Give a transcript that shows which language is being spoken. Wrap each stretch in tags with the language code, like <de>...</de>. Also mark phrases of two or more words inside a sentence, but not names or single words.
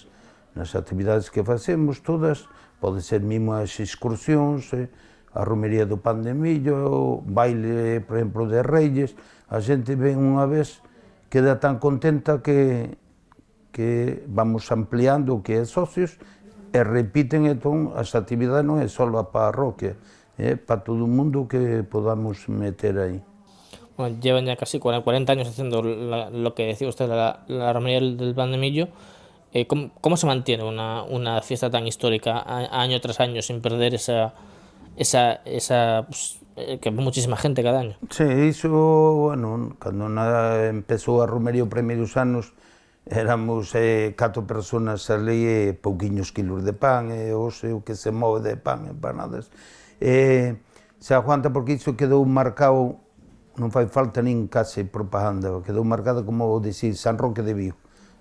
<gl>Nas actividades que facemos todas, pode ser mesmo as excursións, a romería do Pan de Millo, o baile, por exemplo, de Reyes, a xente ven unha vez, queda tan contenta que vamos ampliando o que é socios, e repiten, entón, as actividades non é só a parroquia, é para todo o mundo que podamos meter aí.</gl> <es>Bueno, llevan ya casi 40 años haciendo lo que decía usted, la romería del Pan de Millo. ¿Cómo se mantiene una fiesta tan histórica año tras año sin perder esa pues, que muchísima gente cada año? Sí,</es> <gl>iso, bueno, cando empezou a romería os primeiros anos, éramos 4 personas ali e pouquiños kilos de pan, e hoxe o que se move de pan, empanadas. Se aguanta, porque iso quedou marcado, non fai falta nin case propaganda, quedou marcado, como dicir, San Roque de Vigo.</gl>